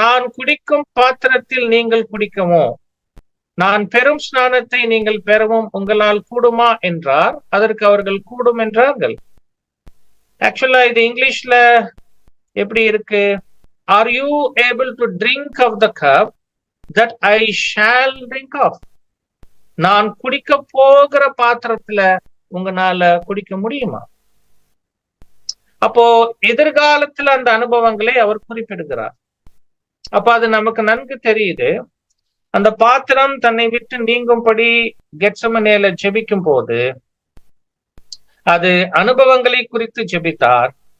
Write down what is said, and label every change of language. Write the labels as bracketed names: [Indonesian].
[Tamil] நான் குடிக்கும் பாத்திரத்தில் நீங்கள் குடிக்கவோ, நான் பெரும் ஸ்நானத்தை நீங்கள் பெறவும் உங்களால் கூடுமா என்றார். அதற்கு அவர்கள் கூடும் என்றார்கள். ஆக்சுவலா இது இங்கிலீஷ்ல எப்படி இருக்கு? [English] Are you able to drink of the cup that I shall drink of? [Tamil] நான் குடிக்க போகிற பாத்திரத்துல உங்களால குடிக்க முடியுமா? அப்போ எதிர்காலத்துல அந்த அனுபவங்களை அவர் குறிப்பிடுகிறார். அப்ப அது நமக்கு நன்கு தெரியுது. அந்த பாத்திரம் தன்னை விட்டு நீங்கும்படி கெத்செமனேல ஜெபிக்கும் போது அது அனுபவங்களை குறித்து ஜெபித்தார்.